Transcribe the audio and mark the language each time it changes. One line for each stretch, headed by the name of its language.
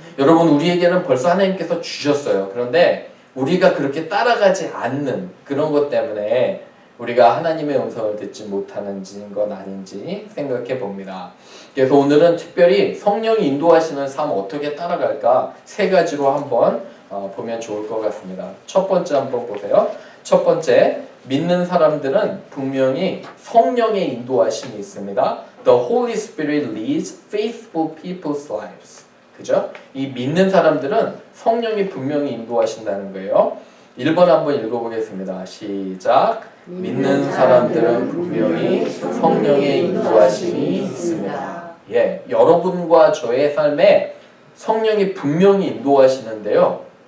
Korean: 여러분, 우리에게는 벌써 하나님께서 주셨어요. 그런데 우리가 그렇게 따라가지 않는 그런 것 때문에 우리가 하나님의 음성을 듣지 못하는 건 아닌지 생각해 봅니다. 그래서 오늘은 특별히 성령이 인도하시는 삶 어떻게 따라갈까 세 가지로 한번 보면 좋을 것 같습니다. 첫 번째 한번 보세요. 첫 번째, 믿는 사람들은 분명히 성령의 인도하심이 있습니다.
English: The Holy Spirit leads faithful people's lives.
Korean: 그죠? 이 믿는 사람들은 성령이 분명히 인도하신다는 거예요. 1번 한번 읽어보겠습니다. 시작. 믿는 사람들은 분명히 성령의 인도하심이 있습니다. 예, 여러분과 저의 삶에 성령이 분명히 인도하시는데요.